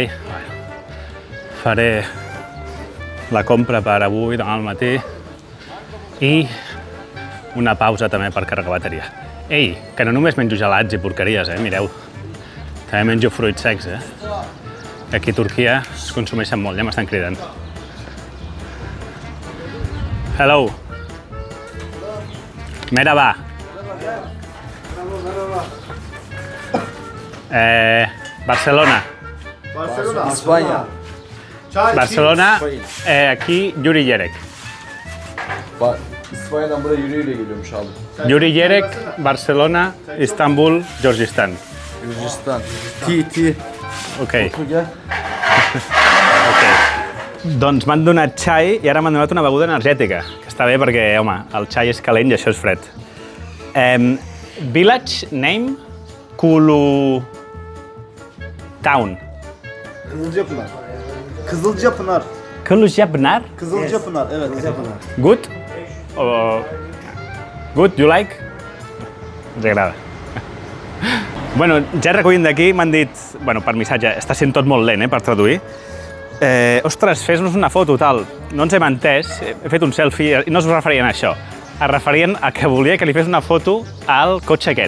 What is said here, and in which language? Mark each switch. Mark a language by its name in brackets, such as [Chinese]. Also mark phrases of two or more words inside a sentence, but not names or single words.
[Catalan] Faré la compra per avui, demà al matí. I una pausa també per carregar bateria. Ei, que no només menjo gelats i porqueries, mireu. També menjo fruits secs, Aquí a Turquia es consumeixen molt, ja m'estan cridant. [English] Hello. Merhaba. [Turkish] Barcelona. İspanya. [Catalan] Barcelona, aquí Yuri Yerek. [Turkish] Bak, İspanya'dan buraya yürüyle geliyormuş abi. Yuri Yerek, Barcelona, İstanbul, Gürcistan. Gürcistan. T. [English] Ok. [Turkish] Gel. [English] Ok. [Catalan] Doncs m'han donat xai i ara m'han donat una beguda energètica, que està bé perquè, home, el xai és calent i això és fred. [English] Village name, Kulu Town. [Turkish] Kızılcapınar. Kızılcapınar. Kılıçapınar? Kızılcapınar, evet. Kızılcapınar. [English] Good? Good? You like? [Catalan] Ens agrada. Bueno, ja recollint d'aquí m'han dit, bueno, per missatge, està sent tot molt lent, per traduir. Ostres, fes-nos una foto, tal. No ens hem entès, he fet un selfie i no es referien a això. Es referien a que volia que li fes una foto al cotxe aquest.